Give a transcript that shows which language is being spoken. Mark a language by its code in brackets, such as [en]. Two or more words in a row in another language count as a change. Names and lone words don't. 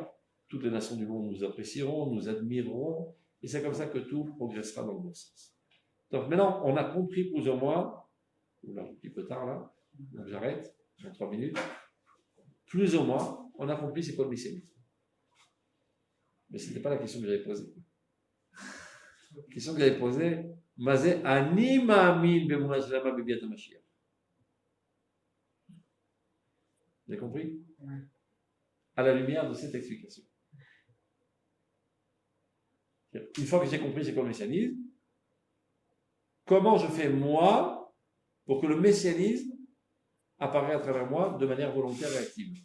[fr] Toutes les nations du monde nous apprécieront, nous admireront, et c'est comme ça que tout progressera dans le bon sens. Donc maintenant, on a compris plus ou moins, oula, un petit peu tard là, donc j'arrête, dans 3 minutes, plus ou moins, on a compris c'est quoi le messianisme. Mais ce n'était pas la question que j'avais posée. La question que j'avais posée, [he] מה זה אני מאמין באמונה שלמה בביאת המשיח. [fr] Vous avez compris? À la lumière de cette explication. Une fois que j'ai compris c'est quoi le messianisme, comment je fais moi pour que le messianisme apparaisse à travers moi de manière volontaire et active?